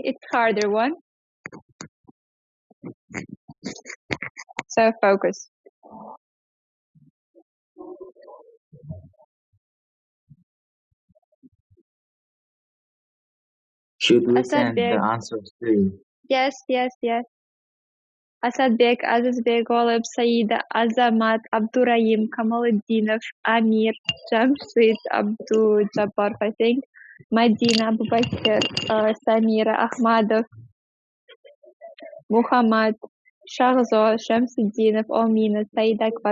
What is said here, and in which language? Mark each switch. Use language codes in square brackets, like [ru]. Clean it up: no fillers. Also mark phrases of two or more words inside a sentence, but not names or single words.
[en] It's harder one. So focus. Should we send the answers to you? Yes. Asadbek, Azizbek, Golub, Saida, Azamat, Abdurrahim, Kamaluddinov, Amir, Jamshid, Abdul Jabbar, I think, Madina, Abubakar, Samira, Ahmadov, Muhammad, Shahzo, Shamsuddinov, Omina, Said Akbar.